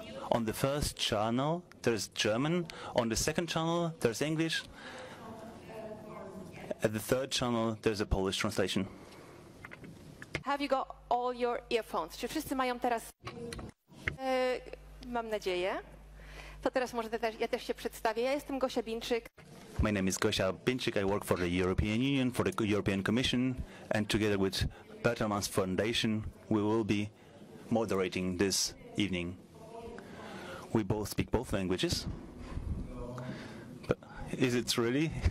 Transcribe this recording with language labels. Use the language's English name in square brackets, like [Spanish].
[English] On the first channel there's German, on the second channel there's English, at the third channel there's a Polish translation. Have you got all your earphones? [Polish] Czy wszyscy mają teraz? Mam nadzieję. To teraz może ja też się przedstawię. Ja jestem Gosia Bińczyk. [English] My name is Gosia Bińczyk. I work for the European Union, for the European Commission, and together with Bertelsmann Foundation, we will be moderating this evening. We both speak both languages. But is it really?